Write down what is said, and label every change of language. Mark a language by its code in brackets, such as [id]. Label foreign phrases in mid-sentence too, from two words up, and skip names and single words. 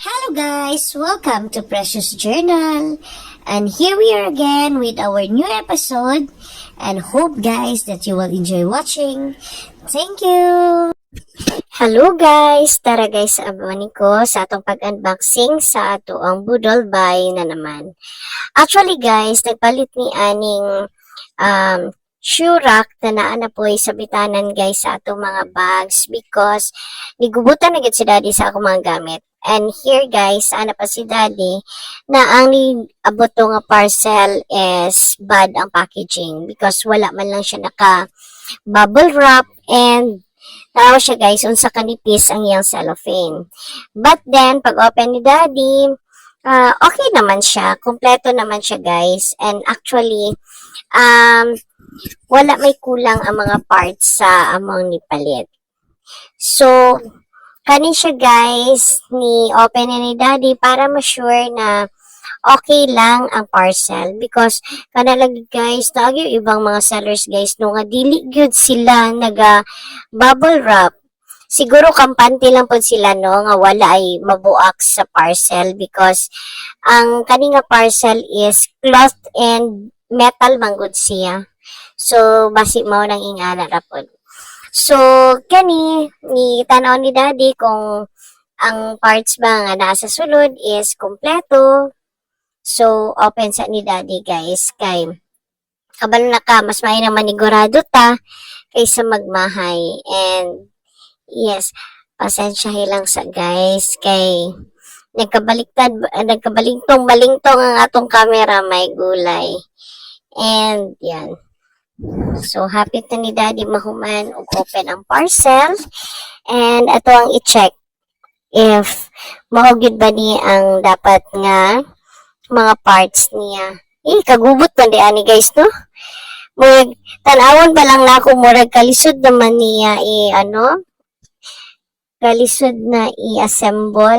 [en] guys, welcome to Precious Journal. And here we are again with our new episode and hope guys that you will enjoy watching. Thank you! Hello guys! [ceb] Tara guys, abangan ko sa atong pag-unboxing sa ato ang Budol Buy na naman. Actually guys, nagpalit ni aning [en] shoe rack [ceb] na naana po ay sabitanan guys sa atong mga bags because nigubutan na gid si daddy sa akong mga gamit. [en] And here guys, [ceb] ana pa si daddy na ang abot nga parcel [en] is bad [ceb] ang packaging because wala man lang siya naka [en] bubble wrap [ceb] and tao siya guys unsa kanipis ang iyang cellophane. [en] But then [ceb] pag open ni daddy, okay naman siya, kompleto naman siya guys. And actually wala may kulang ang mga parts sa among nipalit. So kani siya guys ni open ni daddy para ma-sure na okay lang ang parcel because kana lagi guys naagyo ibang mga sellers guys no nga dili gyud sila naga [en] bubble wrap. [ceb] Siguro kampante lang po sila no nga wala ay mabuak sa parcel because ang kani nga parcel is [en] cloth and metal [ceb] manggod siya. So basi mao nang ingana ra pod. So, kani, ni tanaw ni daddy kung ang parts ba nga nasa sulod is kompleto. So, open sa ni daddy guys. Kay, kabalo na ka, mas may naman manigurado ta kaysa magmahay. [en] And, yes, [ceb] pasensyahin lang sa guys. Kay, nagkabalingtong-balingtong ang atong camera, may gulay. And, yan. [en] So, happy to [ceb] ni daddy mahuman og open ang parcel. And ato ang i-check if mahugid ba ni ang dapat nga mga parts niya. Kagubot man di ani guys, no? Murag, tanawon pa lang na ako, murag kalisod naman niya kalisod na i-assemble.